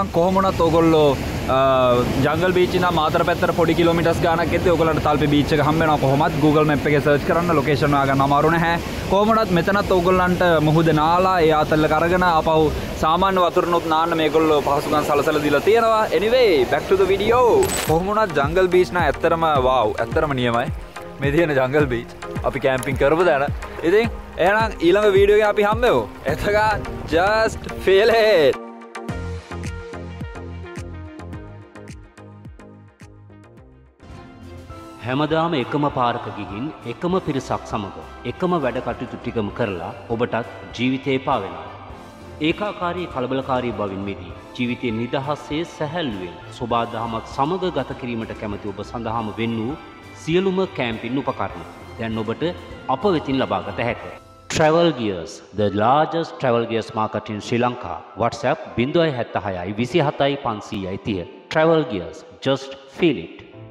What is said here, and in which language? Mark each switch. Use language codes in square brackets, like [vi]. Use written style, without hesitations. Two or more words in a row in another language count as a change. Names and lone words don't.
[si] කොහොම වුණත් ඕගොල්ලෝ ජංගල් බීච් ඉඳන් මාතර පැත්තට පොඩි කිලෝමීටර්ස් ගානක් එද්දී ඕගොල්ලන්ට තල්පේ බීච් එක හම්බ වෙනවා. කොහොමත් Google map එකේ සර්ච් කරන්න ලොකේෂන් හොයාගන්න අමාරු නැහැ. කොහොම වුණත් මෙතනත් ඕගොල්ලන්ට මුහුද නාලා ඒ ආතල්ල කරගෙන ආපහු සාමාන්‍ය වතුරනොත් නාන්න මේගොල්ලෝ පහසුකම් සලසලා දීලා තියෙනවා. [en] anyway back to the video. [si] කොහොම වුණත් ජංගල් බීච් නා ඇත්තටම wow ඇත්තටම නියමයි. මේ තියෙන ජංගල් බීච් අපි කැම්පින් කරපු තැන. ඉතින් එහෙනම් ඊළඟ වීඩියෝ එකේ අපි හම්බෙමු. [en] එතකන් just feel it. [si] හැමදාම එකම පාරක ගිහින් එකම පිරිසක් සමග එකම වැඩ කටයුතු ටිකම කරලා ඔබටත් ජීවිතේ එපා වෙනවා. ඒකාකාරී කලබලකාරී බවින් මිදී ජීවිතේ නිදහසේ සැහැල්ලුවෙන් සෝබාදහමක් සමග ගත කිරීමට කැමති ඔබ සඳහාම වෙන් වූ සියලුම කැම්පින් උපකරණ දැන් ඔබට අප වෙතින් ලබාගත හැකියි. [en] Travel Gears, the largest travel gears market in Sri Lanka. WhatsApp 076 27 530. Travel Gears, just feel it.